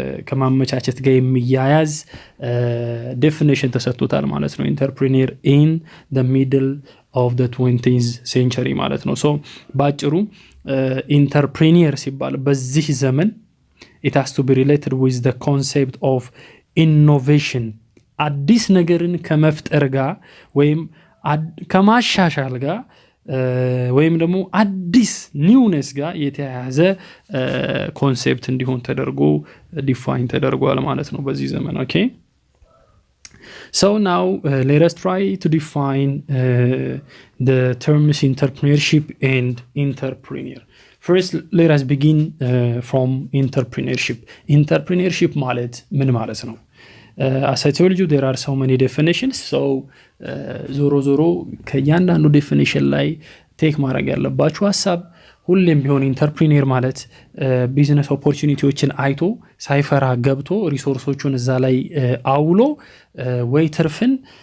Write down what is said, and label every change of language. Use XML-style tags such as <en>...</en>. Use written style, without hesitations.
<am>ከማመቻቸት ጋር የሚያያዝ ዴፊኒሽን ተሰጥቶታል ማለት ነው ኢንተርፕሪኒየር ኢን</am> <en>the middle of the 20th century</en> <am>ማለት ነው ሶ ባጭሩ ኢንተርፕሪኒየር ሲባል በዚህ ዘመን</am> <en>it has to be related with the concept of innovation</en> <am>አዲስ ነገርን ከመፍጠር ጋር ወይም ከማሻሻል ጋር ወይም ደግሞ አዲስ ኒውነስ ጋር የተያያዘ ኮንሴፕት እንዲሆን ተደርጎ ዲፋይን ተደርጓል ማለት ነው በዚህ ዘመን ኦኬ</am> <en>So now let us try to define the terms entrepreneurship and entrepreneur. First let us begin from entrepreneurship.</en> <am>Entrepreneurship ማለት ምን ማለት ነው?</am> <en>As I told you there are so many definitions so</en> <am>ዞሮ ከያንዳንዱ ዴፊኒሽን ላይ ቴክ ማድረግ ያለባችሁ ሐሳብ ሁሌም ቢሆን ኢንተርፕሪኒየር ማለት ቢዝነስ ኦፖርቹኒቲዎችን አይቶ ሳይፈራ ገብቶ ሪሶርሶቹን እዛ ላይ አውሎ ወይ ትርፍን</am>